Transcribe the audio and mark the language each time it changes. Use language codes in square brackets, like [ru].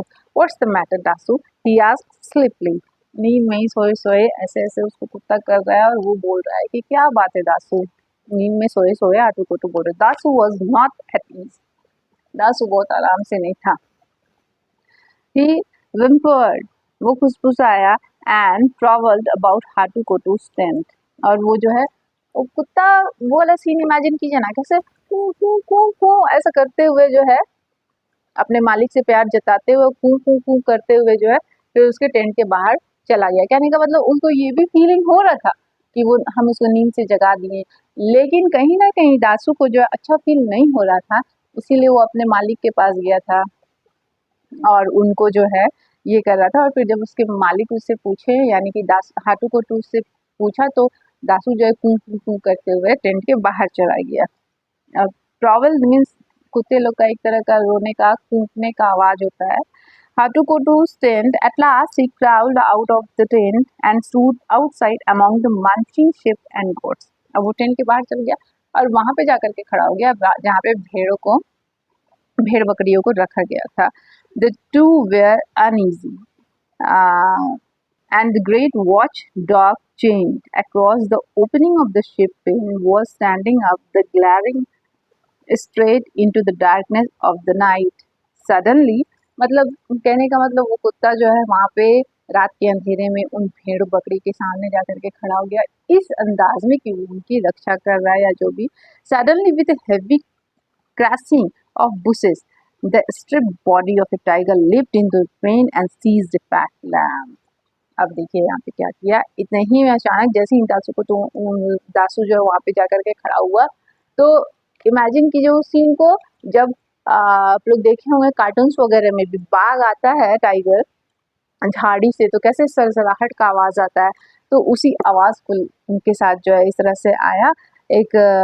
[en] What's the matter Dasu? He asked sleepily. [hi] नींद में ही सोए सोए ऐसे ऐसे उसको कुत्ता कर रहा है और वो बोल रहा है कि क्या बात है दासू? नींद में सोए सोए हाटुकोटू बोल रहे। [en] Dasu was not at ease. [hi] Dasu बहुत आराम से नहीं था। He whimpered, वो फुसफुसाया and prowled about Hatukotu's tent. और वो जो है वो कुत्ता वो वाला सीन इमेजिन कीजिए ना, कैसे कू कू कू कू ऐसा करते हुए जो है अपने मालिक से प्यार जताते हुए कू कू कू करते हुए जो है फिर उसके टेंट के बाहर चला गया। कहने का मतलब उनको ये भी फीलिंग हो रहा था कि वो हम उसको नींद से जगा दिए, लेकिन कहीं ना कहीं दासू को जो है अच्छा फील नहीं हो रहा था, इसीलिए वो अपने मालिक के पास गया था और उनको जो है ये कर रहा था। और फिर जब उसके मालिक उससे पूछे, यानी कि हाटुकोटू से पूछा, तो दासू जो है कू कू कू करते हुए टेंट के बाहर चला गया। प्रॉवल मीन्स कुत्ते लोग का एक तरह का रोने का कूकने का आवाज होता है। [en] Hatukotu's tent. At last he crawled out of the tent and stood outside among the munching sheep and goats. [hi] अब वो टेंट के बाहर चल गया और वहां पे जाकर के खड़ा हो गया जहाँ पे भेड़ बकरियों को रखा गया था। [en] The two were uneasy, and the great watchdog chained across the opening of the ship pen was standing up, the glaring straight into the darkness of the night. Suddenly, [hi] मतलब कहने का मतलब वो कुत्ता जो है वहाँ पे रात के अंधेरे में उन भेड़ बकरी के सामने जाकर के खड़ा हो गया, इस अंदाज में कि वो उनकी रक्षा कर रहा है या जो भी। [en] Suddenly with heavy crashing of bushes, the stripped body of a tiger leaped into the train and seized a fat lamb. [hi] अब देखिए यहाँ पे क्या किया, इतने ही में अचानक जैसे ही दासू को तो दासू जो है वहाँ पे जाकर के खड़ा हुआ, तो इमेजिन कीजिए उस सीन को, जब आप लोग देखे होंगे कार्टून्स वगैरह में भी बाघ आता है टाइगर झाड़ी से तो कैसे सरसराहट का आवाज आता है, तो उसी आवाज को उनके साथ जो है इस तरह से आया, एक